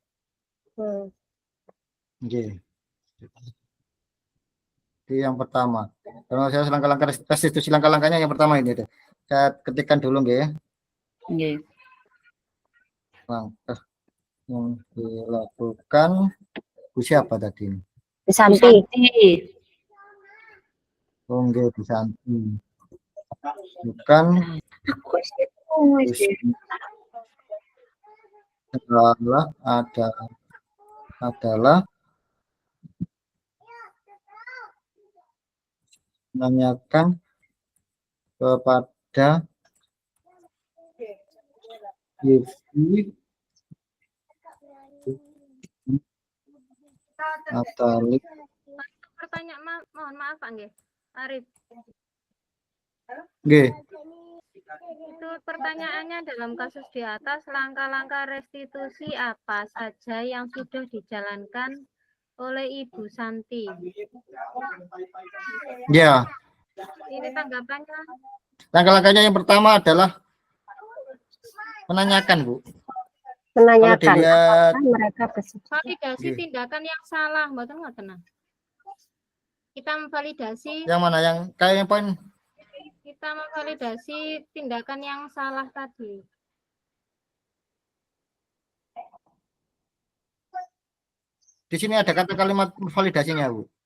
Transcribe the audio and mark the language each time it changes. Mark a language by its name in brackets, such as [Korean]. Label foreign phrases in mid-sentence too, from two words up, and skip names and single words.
[Indonesian] Nggih. Itu yang pertama. Kalau saya langkah-langkah restitusi langkah-langkahnya yang pertama ini deh. Saya ketikkan dulu nggih. Nggih. Langkah yang dilakukan Bu siapa tadi? Santi. Oh nggih Bu Santi. Bukan adalah menanyakan kepada Vivi Natali. Pertanyaan, mohon maaf Pak nggih. Arif. Nggih. Itu pertanyaannya dalam kasus di atas, langkah-langkah restitusi apa saja yang sudah dijalankan oleh Ibu Santi. Ya, Ini tanggapannya. langkah-langkahnya yang pertama adalah menanyakan, Bu. Menanyakan dilihat- apakah mereka bersedia. Validasi Nggih. tindakan yang salah, [Javanese] mboten ngoten [Indonesian] nah. Kita memvalidasi Yang mana yang kayak yang poin tindakan yang salah tadi. di sini ada kata kalimat validasinya, Bu.